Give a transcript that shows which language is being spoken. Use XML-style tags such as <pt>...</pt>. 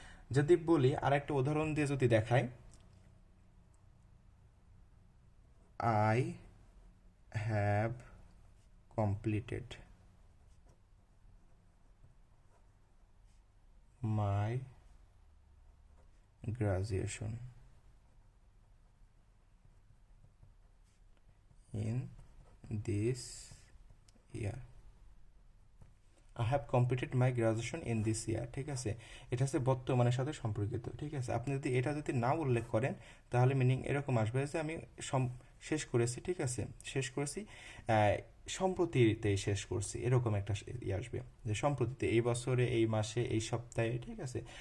<bn>যদি বলি আর একটা উদাহরণ দিয়ে যদি দেখাই,</bn> <en>I have completed my graduation in this year. I have completed my graduation in this year,</en> <bn>ঠিক আছে? এটা হচ্ছে বর্তমানের সাথে সম্পর্কিত, ঠিক আছে? আপনি যদি এটা যদি না উল্লেখ করেন তাহলে মিনিং এরকম আসবে যে আমি শেষ করেছি, ঠিক আছে? শেষ করেছি সম্প্রতিতে শেষ করছি, এরকম একটা আসবে যে সম্প্রতিতে, এই বছরে, এই মাসে, এই সপ্তাহে, ঠিক আছে?</bn>